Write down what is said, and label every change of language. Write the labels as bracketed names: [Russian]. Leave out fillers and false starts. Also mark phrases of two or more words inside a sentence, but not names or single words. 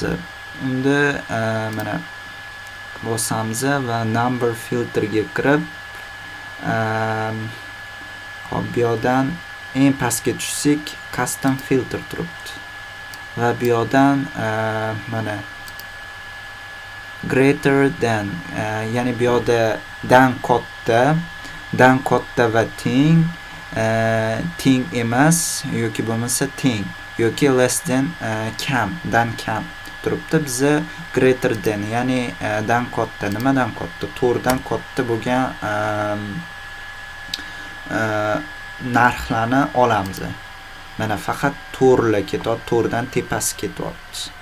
[Uzbek] Unda mana bosamiz va [English] number filterga [Uzbek] kirib, hop, bu yerdan eng pastga tushsak, [English] custom filter [Uzbek] turibdi. Va bu yerdan mana [English] greater than, [Uzbek] ya'ni bu yerda dan katta va teng teng emas yoki bo'lmasa teng yoki [English] less than [Uzbek] kamdan kam turibdi. Biza [English] greater than, [Uzbek] ya'ni dan katta, nimadan katta? 4 dan katta bo'lgan narxlarni olamiz. Mana faqat 4lar ketyapti, 4 dan tepasi ketyapti.